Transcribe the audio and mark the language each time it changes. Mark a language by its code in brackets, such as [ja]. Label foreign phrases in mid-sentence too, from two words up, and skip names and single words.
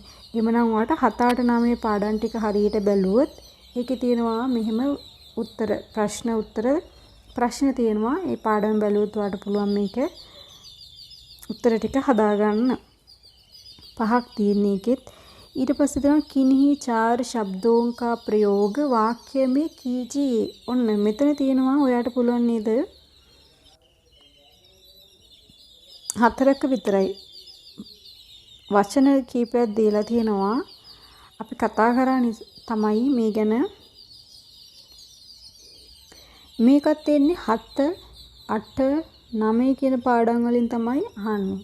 [si] එhmenan ඔයාලට 7 8 9 පාඩම් ටික හරියට බැලුවොත් ඒකේ තියෙනවා මෙහෙම උත්තර ප්‍රශ්න තියෙනවා. ඒ පාඩම් බැලුවොත් ඔයාලට පුළුවන් මේක උත්තර ටික හදාගන්න. 5ක් තියෙන එකෙත් ඊට පස්සේ තමයි [hi] किन्हीं चार शब्दों का प्रयोग वाक्य में कीजिए. [si] ඔන්න මෙතන තියෙනවා ඔයාලට පුළුවන් නේද? 4ක විතරයි වචන කීපයක් දීලා තියෙනවා. අපි කතා කරන්නේ තමයි මේ ගැන. මේකත් එන්නේ 7 8 9 කියන පාඩම් වලින් තමයි අහන්නේ.